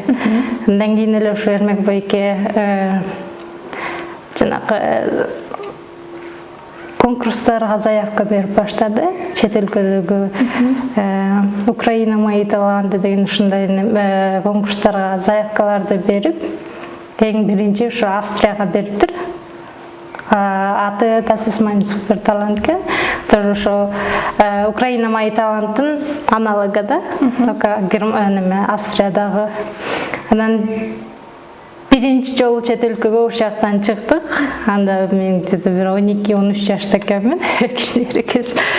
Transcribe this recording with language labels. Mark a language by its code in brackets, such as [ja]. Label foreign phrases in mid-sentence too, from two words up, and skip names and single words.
[ky] Андан кийин эле ушу Эрмек байке жанагы конкурстарга заявка берип баштады. Чет өлкөдөгү Украина мои таланты деген ушундай конкурстарга заявкаларды берип, эң биринчи ушу Австрияга бериптир. Аты This is my super talent экен. Тоже ошо Украина мои таланттын аналогу да, только Австриядагы. Анан биринчи жолу чет өлкөгө ошол жактан чыктык. Анда мен где-то бир 12-13 жашта экенмин, кичинекейс.